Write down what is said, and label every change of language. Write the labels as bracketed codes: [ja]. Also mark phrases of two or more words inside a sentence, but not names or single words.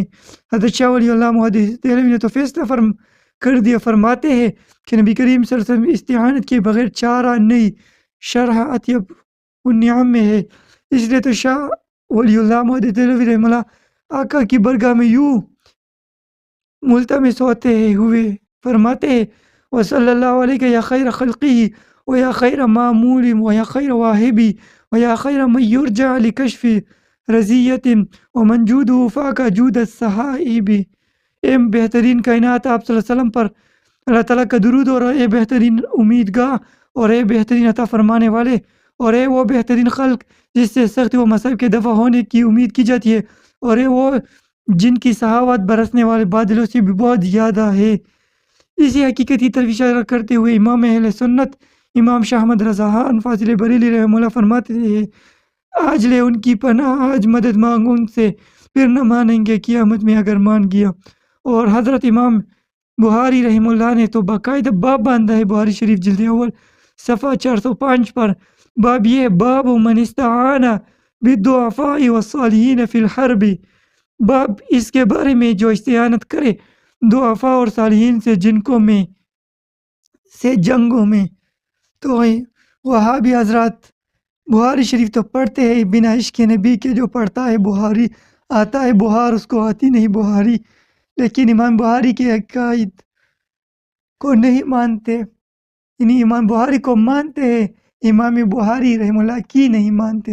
[ur] حضرت شاہ ولی اللہ محدث دہلوی نے تو فیصلہ کر دیا، فرماتے ہیں کہ نبی کریم [ar] صلی اللہ علیہ وسلم [ur] استعانت کے بغیر چارہ نہیں، شرح اطیب النعم میں ہے۔ اس لیے تو شاہ ولی اللہ محدث دہلوی [ar] رحمہ اللہ [ur] آقا کی برگاہ میں یوں ملتمس ہوتے ہوئے فرماتے ہیں، [ar] وصلی اللہ علیہ یا خیر خلقی و یا خیر معمول و یا خیر واہبی و یا خیر من یرجع لکشف رضیت و من جودہ فاق جود الصحائب۔ [ur] اے بہترین کائنات آپ [ar] صلی اللہ علیہ وسلم [ur] پر اللہ تعالیٰ کا درود، اور اے بہترین امیدگاہ، اور اے بہترین عطا فرمانے والے، اور اے وہ بہترین خلق جس سے سخت و مصائب کے دفع ہونے کی امید کی جاتی ہے، اور اے وہ جن کی صحاوت برسنے والے بادلوں سے بھی بہت زیادہ ہے۔ اسی حقیقتی طرف اشارہ کرتے ہوئے امام اہل سنت امام شاہ احمد رضا خان فاضل بریلوی [ar] رحمہ اللہ [ur] فرماتے ہیں، آج لے ان کی پناہ، آج مدد مانگ ان سے، پھر نہ مانیں گے قیامت میں اگر مان گیا۔ اور حضرت امام بخاری [ar] رحمہ اللہ [ur] نے تو باقاعدہ باب باندھا ہے بخاری شریف جلد اول صفحہ 405 پر، باب یہ باب [ar] من استعان بالضعفاء والصالحین فی الحرب، [ur] باب اس کے بارے میں جو استعانت کرے ضعفاء اور صالحین سے جنگوں میں۔ تو وہابی حضرات بخاری شریف تو پڑھتے ہیں بنا عشق نبی کے، جو پڑھتا ہے بخاری آتا ہے بخار، اس کو آتی نہیں بخاری، لیکن امام بخاری کے عقائد کو نہیں مانتے، یعنی امام بخاری کو مانتے ہیں، امام بخاری [ar] رحمہ اللہ [ur] کی نہیں مانتے۔